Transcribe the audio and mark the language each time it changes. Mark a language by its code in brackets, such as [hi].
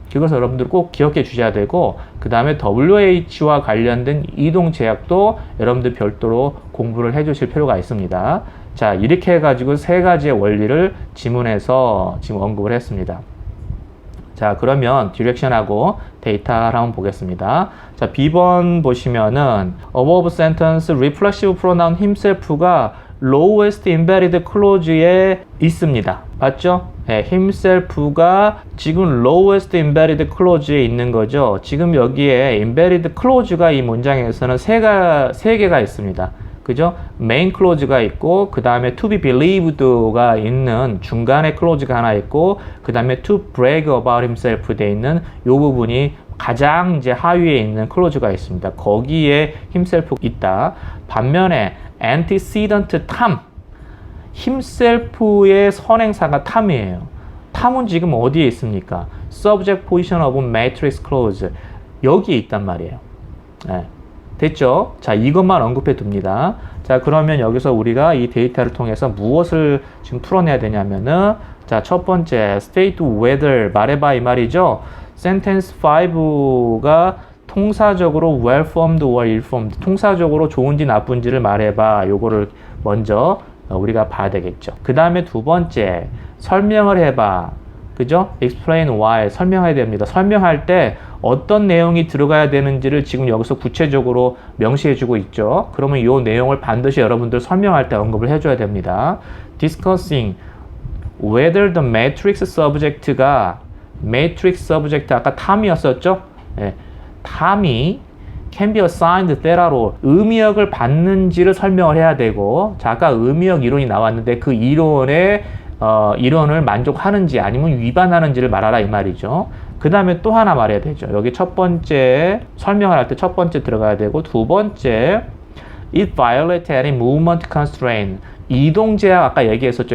[ko] 그것을 여러분들 꼭 기억해 주셔야 되고, 그 다음에 WH와 관련된 이동 제약도 여러분들 별도로 공부를 해 주실 필요가 있습니다. 자, 이렇게 해가지고 3가지의 원리를 지문에서 지금 언급을 했습니다. 자, 그러면 디렉션하고 데이터를 한번 보겠습니다. 자, B번 보시면은 [en] above sentence reflexive pronoun himself가 lowest embedded clause에 있습니다. [ko] 맞죠? 네, himself가 지금 [en] lowest embedded clause [ko] 에 있는 거죠. 지금 여기에 embedded clause가 이 문장에서는 3개가 있습니다. 그죠? main clause가 있고, 그 다음에 [en] to be believed [ko] 가 있는 중간에 clause가 하나 있고, 그 다음에 [en] to brag about himself [ko] 돼 있는 요 부분이 가장 이제 하위에 있는 clause가 있습니다. 거기에 himself 있다. 반면에 antecedent 탐, himself의 선행사가 탐이에요. 탐은 지금 어디에 있습니까? [en] subject position of matrix clause, [ko] 여기에 있단 말이에요. 네. 됐죠? 자, 이것만 언급해 둡니다. 자, 그러면 여기서 우리가 이 데이터를 통해서 무엇을 지금 풀어내야 되냐면은, 자, 첫 번째 [en] state whether [ko] 말해봐 이 말이죠. sentence 5가 통사적으로 [en] well-formed or ill-formed, [ko] 통사적으로 좋은지 나쁜지를 말해봐. 요거를 먼저 우리가 봐야 되겠죠. 그 다음에 두 번째, 설명을 해봐. 그죠? [en] explain why, [ko] 설명해야 됩니다. 설명할 때 어떤 내용이 들어가야 되는지를 지금 여기서 구체적으로 명시해주고 있죠. 그러면 이 내용을 반드시 여러분들 설명할 때 언급을 해줘야 됩니다. [en] discussing whether the matrix subject가, matrix subject [ko] 아까 탐이었었죠? 네. 탐이 [en] can be assigned theta [ko] 로 의미역을 받는지를 설명을 해야 되고, 자, 아까 의미역 이론이 나왔는데 그 이론을 만족하는지 아니면 위반하는지를 말하라 이 말이죠. 그 다음에 또 하나 말해야 되죠. 여기 첫 번째 설명을 할 때 첫 번째 들어가야 되고, 두 번째 [en] it violates any movement constraint, [ko] 이동 제약 아까 얘기했었죠.